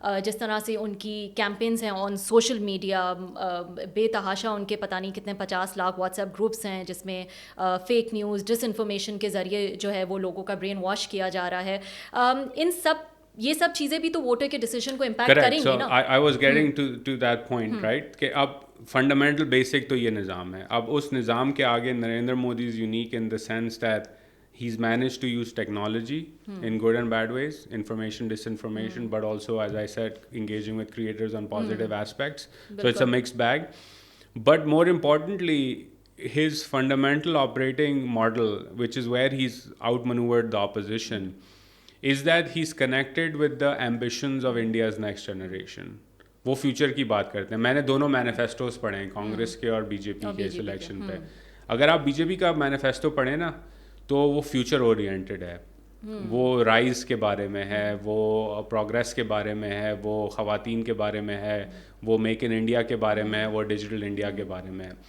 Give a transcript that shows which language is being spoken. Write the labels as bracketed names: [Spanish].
[Urdu] جس طرح سے ان کی کیمپینز ہیں آن سوشل میڈیا, بے تحاشا ان کے پتہ نہیں کتنے 50 لاکھ واٹس ایپ گروپس ہیں جس میں فیک نیوز, ڈس انفارمیشن کے ذریعے جو ہے وہ لوگوں کا برین واش کیا جا رہا ہے. ان سب یہ سب چیزیں بھی تو ووٹر کے ڈیسیژن کو امپیکٹ کریں گی نا. [English] I was getting to that point, right, [Urdu] کہ اب فنڈامنٹل بیسک تو یہ نظام ہے. اب اس نظام کے آگے [English] Narendra Modi is unique in the sense that he's managed to use technology in good and bad ways, information, disinformation, but also, as I said, engaging with creators on positive aspects. So it's a mixed bag. But more importantly, his fundamental operating model, which is where he's outmaneuvered the opposition, is that he's connected with the ambitions of India's next generation. [Urdu] وہ future کی بات کرتے ہیں. میں نے دونوں مینیفیسٹوز پڑھے ہیں, کانگریس کے اور بی جے پی کے اس الیکشن پہ. اگر آپ بی جے پی کا مینیفیسٹو پڑھیں نا تو وہ فیوچر اورینٹیڈ ہے, وہ رائز کے بارے میں ہے, وہ پروگریس کے بارے میں ہے, وہ خواتین کے بارے میں ہے, وہ میک ان انڈیا کے بارے میں ہے, وہ ڈیجیٹل انڈیا کے بارے میں ہے.